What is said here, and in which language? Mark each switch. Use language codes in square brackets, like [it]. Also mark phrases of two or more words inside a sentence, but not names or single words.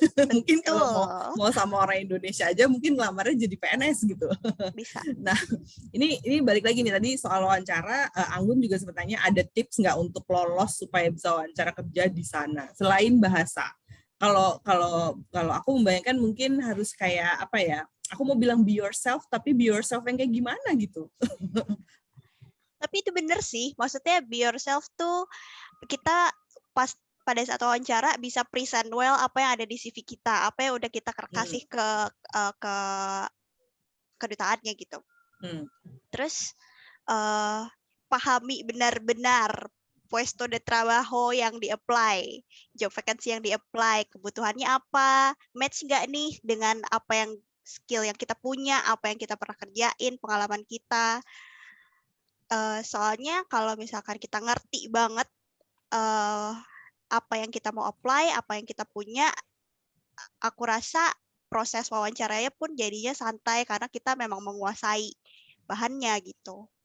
[id] Mungkin kalau mau sama orang Indonesia aja mungkin ngelamarnya jadi PNS gitu. Bisa. Nah ini balik lagi nih, tadi soal wawancara, Anggun juga sebenarnya ada tips nggak untuk lolos supaya bisa wawancara kerja di sana selain bahasa? Kalau aku membayangkan mungkin harus kayak apa ya? Aku mau bilang [en] be yourself, [id] tapi [en] be yourself [id] yang kayak gimana gitu? Tapi itu bener sih, maksudnya [en] be yourself [id] tuh kita pas pada saat wawancara bisa [en] present well [id] apa yang ada di CV kita, apa yang udah kita kasih ke kedutaannya gitu. Terus pahami benar-benar [es] puesto de trabajo [id] yang di-apply, [en] job vacancy [id] yang di-apply, kebutuhannya apa, match nggak nih dengan apa yang skill yang kita punya, apa yang kita pernah kerjain, pengalaman kita. Soalnya kalau misalkan kita ngerti banget apa yang kita mau apply, apa yang kita punya, aku rasa proses wawancaranya pun jadinya santai karena kita memang menguasai bahannya gitu.